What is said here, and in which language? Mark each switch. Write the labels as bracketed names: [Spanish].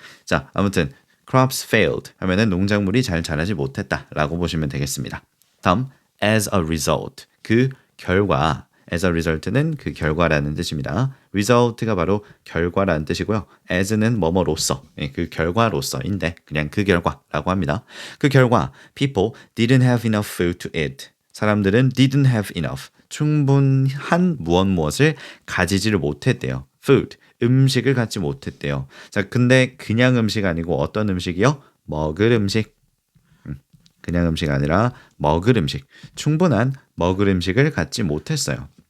[Korean] 자, 아무튼 [English] crops failed [Korean] 하면은 농작물이 잘 자라지 못했다라고 보시면 되겠습니다. 다음 [English] as a result, [Korean] 그 결과. [English] as a result [Korean] 는 그 결과라는 뜻입니다. result가 바로 결과라는 뜻이고요. as는 뭐뭐로서, 그 결과로서인데 그냥 그 결과라고 합니다. 그 결과 [English] people didn't have enough food to eat. [Korean] 사람들은 [English] didn't have enough, [Korean] 충분한 무엇을 가지지를 못했대요. food, 음식을 갖지 못했대요. 자, 근데 그냥 음식 아니고 어떤 음식이요? 먹을 음식. 그냥 음식 아니라 먹을 음식. 충분한 먹을 음식을 갖지 못했어요.